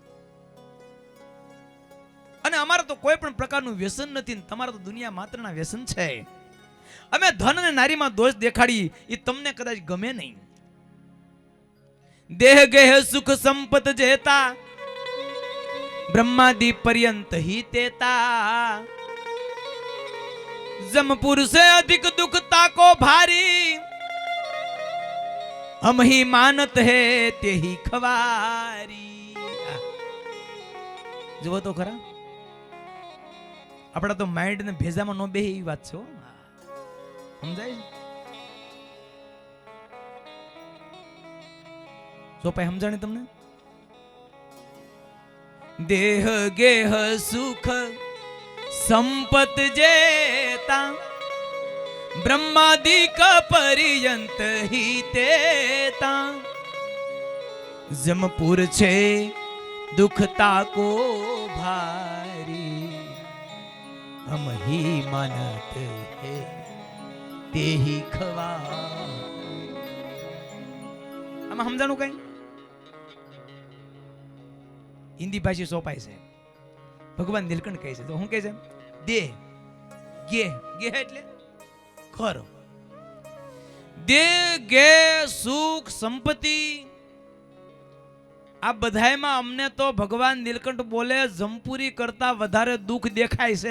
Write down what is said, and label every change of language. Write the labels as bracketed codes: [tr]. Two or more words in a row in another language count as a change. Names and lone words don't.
[gu] અને અમારે તો કોઈ પણ પ્રકારનું વ્યસન નથી ને તમારે તો દુનિયા માત્રના વ્યસન છે. અમે ધન અને નારીમાં દોષ દેખાડી એ તમને કદાચ ગમે નહીં. [hi] देह गेह सुख संपत जेता ब्रह्मादि पर्यंत ही तेता, जमपुर से अधिक दुखता को भारी, हम ही मानत है ते ही खवारी. [gu] જુઓ તો ખરા, આપણા તો માઇન્ડ ને ભેજામાં નો બેહે એવી વાત છે. સમજાય? સોપાઈ સમજાણી તમને? [hi] देह गेह सुख संपत जेता ब्रह्मादिक पर्यंत ही तेता, जमपुर છે दुखता को भारी, हम ही मानत है તે ही ખવા. [gu] આમાં સમજાણું કઈ? હિન્દી ભાષી સોપાય છે. ભગવાન નીલકંઠ કહે છે તો હું કહે છે, દેહ ગેહ એટલે ઘર, દેહ ગે સુખ સંપત્તિ આ બધાયમાં અમને તો ભગવાન નીલકંઠ બોલે જમપુરી કરતા વધારે દુઃખ દેખાય છે.